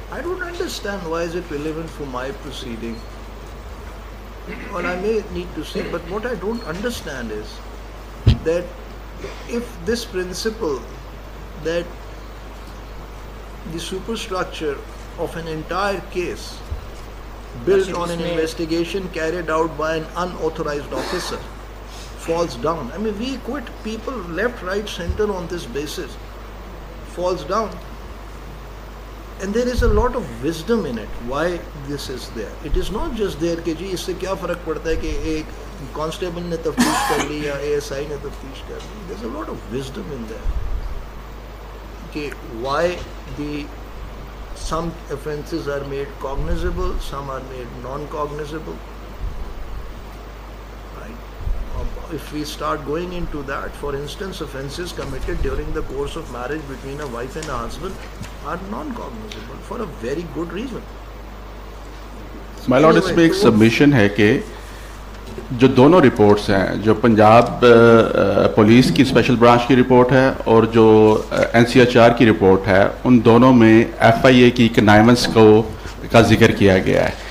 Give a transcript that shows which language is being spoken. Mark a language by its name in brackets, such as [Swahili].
[English] I don't understand why is it relevant for my proceeding. Well, I may need to see, but what I don't understand is that if this principle that the superstructure of an entire case built on an investigation carried out by an unauthorized officer falls down. I mean, we quit people left, right, center on this basis. Falls down. And there is a lot of wisdom in it. Why this is there? It is not just there [Urdu] کہ جی اس سے کیا فرق پڑتا ہے کہ ایک constable نے تفتیش کر لی [English] یا ASI نے تفتیش کر لی. There's a lot of wisdom in there. کہ why some offences are made cognizable, some are made non-cognizable. Right? If we start going into that, for instance, offences committed during the course of marriage between a wife and a husband are non-cognizable for a very good reason. My lord, [Urdu] اس میں ایک submission ہے کہ جو دونوں reports ہیں, جو Punjab police کی special branch کی رپورٹ ہے اور جو NCHR کی رپورٹ ہے, ان دونوں میں FIA کی کنائونس کا ذکر کیا گیا ہے.